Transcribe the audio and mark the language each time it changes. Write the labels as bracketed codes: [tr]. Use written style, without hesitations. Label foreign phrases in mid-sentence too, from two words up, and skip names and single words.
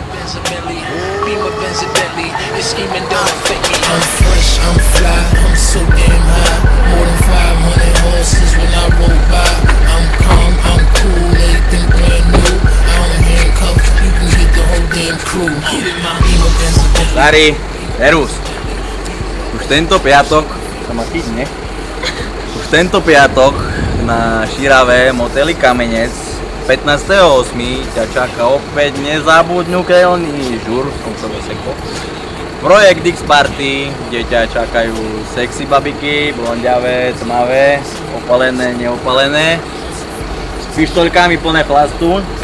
[en] I'm fresh, I'm fly, I'm so damn high. More than 500 horses when I roll by. I'm calm, I'm cool, everything brand new. I don't handcuff, you can get the whole damn crew. Get in my Beamer Benz and Bentley. [sk] Starý, servus. Už tento piatok, sa ma chytne, už tento piatok na Širave moteli Kamenec 15.8. ťa čaká opäť nezabudnutelný žur, som sa zasekol. Projekt X Party, kde ťa čakajú sexy babiky, blondiavé, tmavé, opalené, neopalené, s pištoľkami plné chlastu.